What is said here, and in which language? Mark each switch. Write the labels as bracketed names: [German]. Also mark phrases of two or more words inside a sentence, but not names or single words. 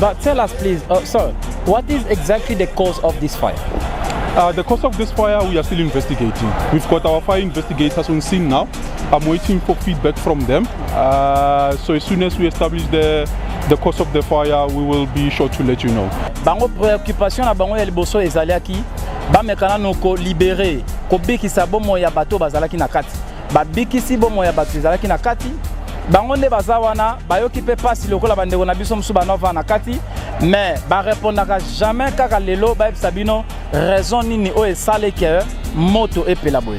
[English] But tell us, please, sir, what is exactly the cause of this fire? The cause of this fire, we are still investigating. We've got our fire investigators on scene now. I'm waiting for feedback from them. So as soon as we establish the cause of the fire, we will be sure to let you know. [Lingala] Bango préoccupation na bango ya liboso ezalaki ba mekana noko libérer ko bikisa bomo ya bato bazalaki na kati. Ba bikisi bomo ya bato ezalaki na kati. Bango nde bazawana bayoki pe pasi lokola bandeko na biso musu banova na kati. Mais ba répondaka jamais kaka lelo ba sabino raison nini o esale ke moto epela boye.